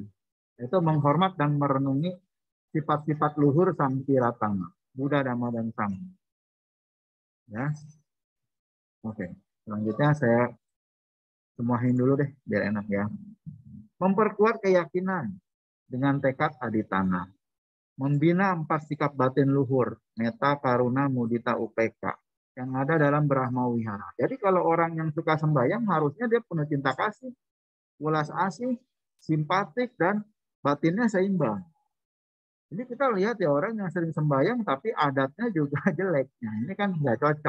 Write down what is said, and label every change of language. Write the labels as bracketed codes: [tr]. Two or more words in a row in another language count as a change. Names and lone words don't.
[id] Itu menghormat dan merenungi sifat-sifat luhur Sang Tiratama, Buddha, Dhamma, dan Sangha. Ya, oke. Selanjutnya saya semuahin dulu deh, biar enak ya. Memperkuat keyakinan dengan tekad aditana. Membina 4 sikap batin luhur, [pi] metta, karuna, mudita, upeka, [id] yang ada dalam Brahma Wihara. Jadi kalau orang yang suka sembahyang harusnya dia penuh cinta kasih, welas asih, simpatik, dan batinnya seimbang. Jadi kita lihat ya orang yang sering sembahyang tapi adatnya juga jelek. Nah, ini kan nggak cocok.